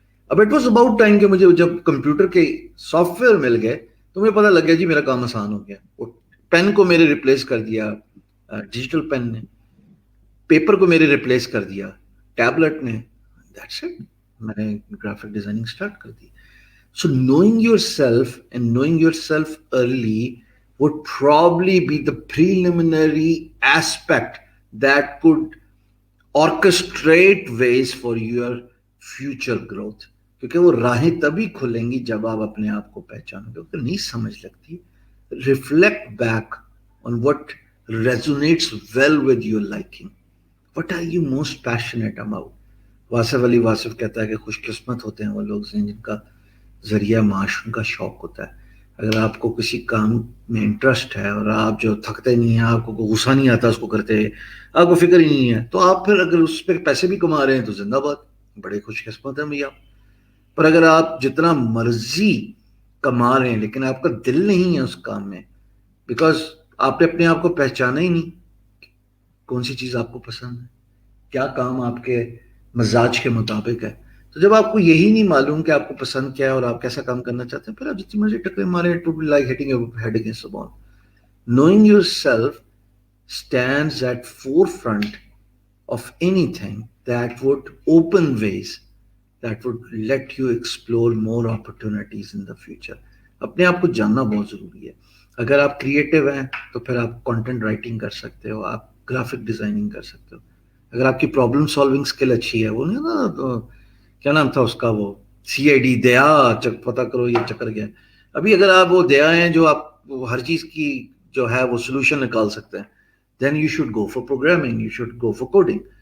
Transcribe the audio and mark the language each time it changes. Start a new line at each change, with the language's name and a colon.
Urdu: اب
English: it was about time
Urdu: کہ مجھے جب کمپیوٹر کے سافٹ ویئر مل گئے تو مجھے پتہ لگ گیا جی میرا کام آسان ہو گیا. وہ پین کو میرے ریپلیس کر دیا ڈیجیٹل پین نے, پیپر کو میرے ریپلیس کر دیا ٹیبلٹ نے,
English: that's it,
Urdu: میں نے گرافک ڈیزائننگ اسٹارٹ کر دی.
English: So knowing yourself and knowing yourself early would probably be the preliminary aspect that could orchestrate ways for your future growth.
Urdu: کیونکہ وہ راہیں تبھی کھلیں گی جب آپ اپنے آپ کو پہچانو گے. اگر نہیں سمجھ لگتی,
English: reflect back on what resonates well with your liking. What are you most passionate about?
Urdu: Wasif علی واصف کہتا ہے کہ خوش قسمت ہوتے ہیں وہ لوگ جن کا ذریعہ معاش ان کا شوق ہوتا ہے. اگر آپ کو کسی کام میں انٹرسٹ ہے اور آپ جو تھکتے نہیں ہیں, آپ کو غصہ نہیں آتا اس کو کرتے, آپ کو فکر ہی نہیں ہے, تو آپ پھر اگر اس پہ پیسے بھی کما رہے ہیں تو زندہ باد, بڑے خوش قسمت ہیں بھیا. پر اگر آپ جتنا مرضی کما رہے ہیں لیکن آپ کا دل نہیں ہے اس کام میں, بیکاز آپ نے اپنے آپ کو پہچانا ہی نہیں کون سی چیز آپ کو پسند ہے, کیا کام آپ کے مزاج کے مطابق ہے. تو جب آپ کو یہی نہیں معلوم کہ آپ کو پسند کیا ہے اور آپ کیسا کام کرنا چاہتے ہیں, پھر آپ جتنی مرضی ٹکرے مارے,
English: It would be like hitting your head against the wall. Knowing yourself stands at forefront of anything that would open ways that would let you explore more opportunities in the future.
Urdu: اپنے آپ کو جاننا بہت ضروری ہے. اگر آپ کریٹو ہیں تو پھر آپ کنٹینٹ رائٹنگ کر سکتے ہو, آپ گرافک ڈیزائننگ کر سکتے ہو. اگر آپ کی پرابلم سالونگ اسکل اچھی ہے, وہ نہیں نا کیا نام تھا اس کا, وہ CID دیا پتہ کرو یہ چکر گیا. ابھی اگر آپ وہ دیا ہیں جو آپ ہر چیز کی جو ہے وہ سولوشن نکال سکتے ہیں,
English: then you should go for programming, you should go for coding.